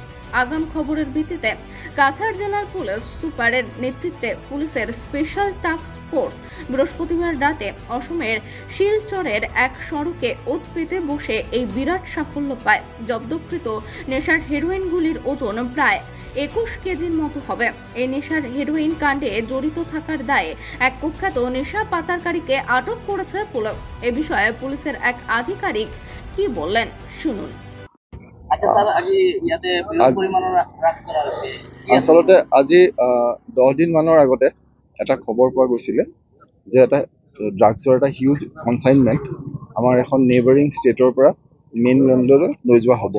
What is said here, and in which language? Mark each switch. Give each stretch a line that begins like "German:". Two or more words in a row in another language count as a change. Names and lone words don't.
Bangla: আগাম খবরের ভিত্তিতে কাছাড় জেলার পুলিশ সুপারের নেতৃত্বে পুলিশের স্পেশাল টাস্ক ফোর্স বৃহস্পতিবার রাতে অসমের শিলচরের এক সড়কে ওত পেতে বসে এই বিরাট সাফল্য পায়। জব্দকৃত নেশার হেরোইনগুলির ওজন প্রায় 21 কেজির মতো হবে। এই নেশার হেরোইন কাণ্ডে জড়িত থাকার দায়ে এক কুখ্যাত নেশা পাচারকারীকে আটক করেছে পুলিশ। এ বিষয়ে পুলিশের এক আধিকারিক কি বললেন শুনুন।
Assamese: আচলতে আজি 10 দিন মানৰ আগতে এটা খবৰ পোৱা গৈছিলে যে এটা ড্ৰাগছৰ এটা
English: huge consignment
Assamese: আমাৰ এখন নেইবাৰিং ষ্টেটৰ পৰা মেইনলেণ্ডলৈ লৈ যোৱা হ'ব।